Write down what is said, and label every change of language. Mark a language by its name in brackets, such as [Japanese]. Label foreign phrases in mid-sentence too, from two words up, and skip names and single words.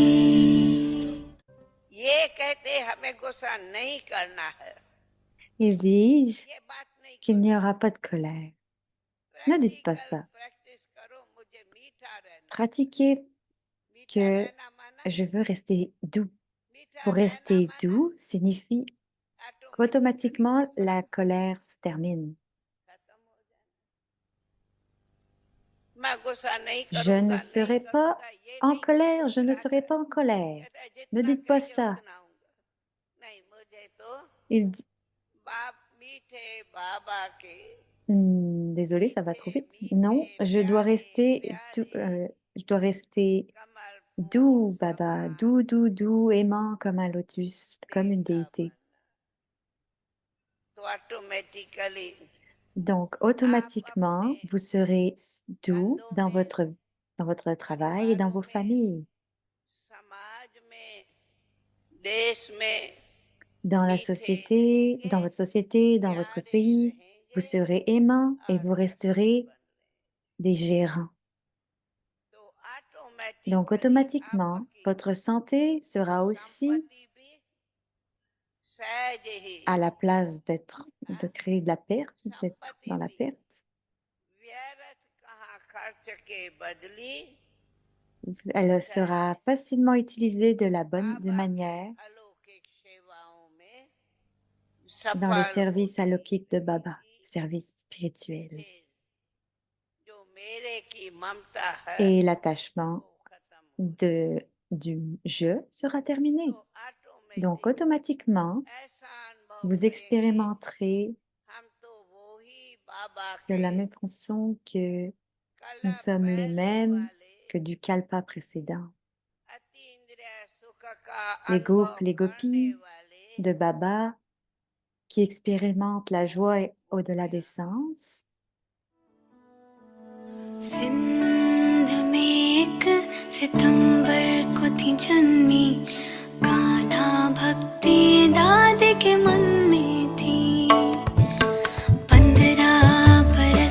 [Hindi] ये कहते हमें गुस्सा नहीं करना है [French] Ils disent [Hindi] ये बात नहीं [French] qu'il [Hindi] करो [French] n'y aura pas de colère. Ne dites pas ça. [Hindi] प्रैक्टिस करो मुझे मीठा रहना [French] Pratiquez [Hindi] मीठा [French] que [Hindi] रहना माना [French] je veux rester doux. [Hindi] मीठा [French] Pour [Hindi] रहना [French] rester [Hindi] माना [French] doux signifie [Hindi] ऑटोमेटिकली [French] qu'automatiquement [Hindi] गुस्सा [French] la colère se termine. [Hindi] खत्म हो जाना मैं गुस्सा नहीं [French] Je ne serai pas [Hindi] करूंगा ये [French] en [Hindi] नहीं कहता [French] colère, je ne serai pas en colère. [Hindi] कहता है [French] Ne [Hindi] जितना [French] dites pas [Hindi] कहिए [French] ça. [Hindi] उतना आऊंगा नहीं मुझे तो [French] Il dit, [Hindi] बाप मीठे बाबा के [French] Désolé, ça va trop [Hindi] मीठे [French] vite. [Hindi] मीठे [French] Non, je dois [Hindi] प्यारे [French] rester, [Hindi] प्यारे [French] je dois rester [Hindi] कमल फूल [French] doux, Baba, [Hindi] समान [French] doux, doux, doux, aimant comme un lotus, comme une [Hindi] देवता [French] déité. [Hindi] बन तो ऑटोमेटिकली [French] Donc, [Hindi] आप अपने [French] automatiquement, vous serez doux [Hindi] धंधों में [French] dans votre travail et dans [Hindi] परिवारों [French] vos [Hindi] में [French] familles, [Hindi] समाज में देश में [French] dans la [Hindi] मीठे [French] société, [Hindi] रहेंगे [French] dans votre société, dans votre [Hindi] प्यारे [French] pays. Vous [Hindi] रहेंगे [French] serez aimant et [Hindi] और [French] vous [Hindi] रत्न [French] resterez [Hindi] बन रहे [French] des gérants. [Hindi] तो [French] Donc, [Hindi] ऑटोमेटिकली [French] automatiquement, [Hindi] आपकी [French] votre santé sera aussi [Hindi] संपत्ति भी सहज ही [French] à la place de [Hindi] हाँ? [French] créer de la perte, d'être [Hindi] संपत्ति [French] dans la [Hindi] भी [French] perte. [Hindi] व्यर्थ कहाँ खर्च के बदली [French] Elle sera [Hindi] सहज [French] facilement utilisée de la bonne [Hindi] बाबा के [French] manière [Hindi] अलौकिक सेवाओं में [French] dans les [Hindi] सफल [French] services [Hindi] होने [French] alaukiques de Baba, [Hindi] लगेगी [French] services spirituels. [Hindi] फिर जो मेरे की ममता है [French] Et l'attachement [Hindi] वो खत्म हो जाए [French] du je sera [Hindi] तो [French] terminé. Donc, [Hindi] ऑटोमेटिक [French] automatiquement, [Hindi] ऐसा अनुभव [French] vous [Hindi] करेंगे [French] expérimenterez [Hindi] हम तो वो ही बाबा [French] de [Hindi] के [French] la même façon que nous [Hindi] कल्प [French] sommes les [Hindi] पहले [French] mêmes [Hindi] वाले [French] que du kalpa précédent. [Hindi] अतीन्द्रिय सुख का [French] Les [Hindi] अनुभव [French] les [Hindi] करने [French] gopis [Hindi] वाले [French] de Baba qui expérimentent la joie [Hindi] वो [French] au-delà des [Hindi] क्या [French] sens. [Hindi] सिंध में एक सितंबर को थी जन्मी कान्हा भक्ति दादी के मन में थी 15 बरस